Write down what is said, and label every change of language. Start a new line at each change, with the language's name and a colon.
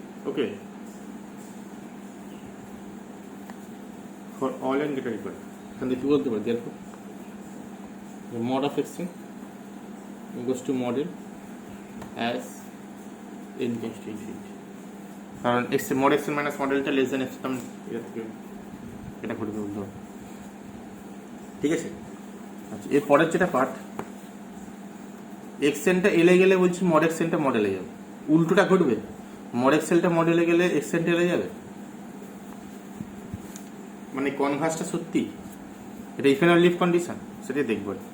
Bangla: Okay, for all N greater equal to এখান থেকে কি বলতে পারি?
English: therefore mod of xn goes to mod L as n tends to infinity,
Bangla: কারণ mod xn minus mod L টা less than epsilon, এটা ঘটবে বলতে হবে। ঠিক আছে, আচ্ছা এর পরের যেটা পার্ট, xn টা L এ গেলে বলছি mod xn টা mod L এ যাবে, উল্টোটা ঘটবে, mod xn টা mod L এ গেলে xn টা L এ যাবে, মানে কনভার্সটা সত্যি, এটা ইফ এন্ড লিভ কন্ডিশন, সেটাই দেখব।